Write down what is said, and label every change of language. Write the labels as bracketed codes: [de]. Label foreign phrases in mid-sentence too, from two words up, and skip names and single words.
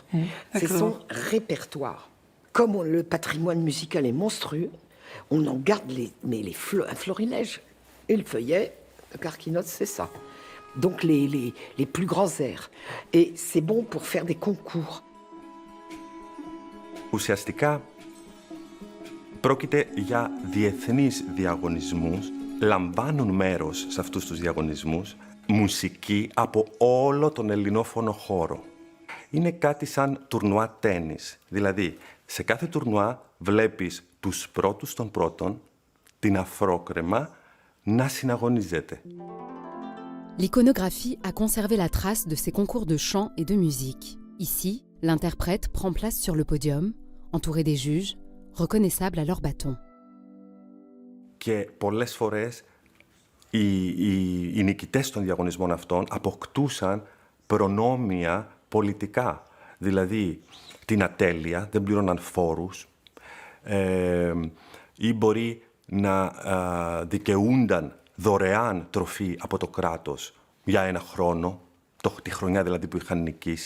[fr] C'est son répertoire. Comme le patrimoine musical est monstrueux, on en garde un florilège. Et le feuillet, le Carcinos, c'est ça. Donc les plus grands airs. Et c'est bon pour faire des concours. [el] Ουσιαστικά, πρόκειται για διεθνείς διαγωνισμούς. Λαμβάνουν μέρος σε αυτούς τους διαγωνισμούς μουσική από όλο τον ελληνόφωνο χώρο. Είναι κάτι σαν τουρνουά τένις. Δηλαδή, σε κάθε τουρνουά βλέπεις τους πρώτους των πρώτων, την αφρόκρεμα, να συναγωνίζεται. [fr] L'iconographie a conservé la trace de ces concours de chant et de musique. Ici, l'interprète prend place sur le podium, entouré des juges, reconnaissables à leur bâton. [el] Και πολλές φορές οι νικητές των διαγωνισμών αυτών αποκτούσαν προνόμια πολιτικά. Δηλαδή, την ατέλεια, δεν πλήρωναν φόρους ή μπορεί να δικαιούνταν δωρεάν τροφή από το κράτος για ένα χρόνο, τη χρονιά δηλαδή που είχαν νικήσει.